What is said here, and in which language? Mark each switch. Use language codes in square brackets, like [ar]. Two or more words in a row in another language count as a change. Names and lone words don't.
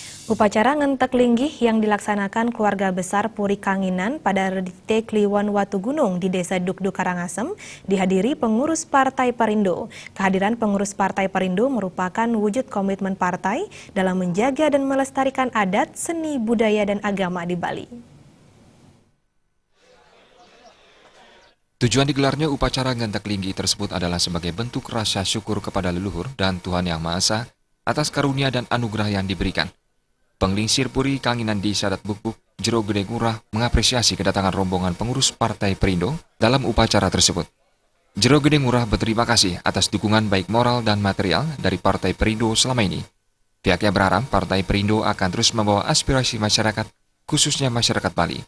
[id] Upacara Ngentek Linggih yang dilaksanakan keluarga besar Puri Kanginan pada Redite Kliwon Watu Gunung di Desa Dukduk Karangasem dihadiri pengurus Partai Perindo. Kehadiran pengurus Partai Perindo merupakan wujud komitmen partai dalam menjaga dan melestarikan adat, seni, budaya, dan agama di Bali. Tujuan digelarnya upacara Ngentek Linggih tersebut adalah sebagai bentuk rasa syukur kepada leluhur dan Tuhan Yang Maha Esa atas karunia dan anugerah yang diberikan. Penglingsir Puri Kanginan di Sadat Bukbuk, Jero Gede Ngurah mengapresiasi kedatangan rombongan pengurus Partai Perindo dalam upacara tersebut. Jero Gede Ngurah berterima kasih atas dukungan baik moral dan material dari Partai Perindo selama ini. Pihaknya berharap Partai Perindo akan terus membawa aspirasi masyarakat, khususnya masyarakat Bali.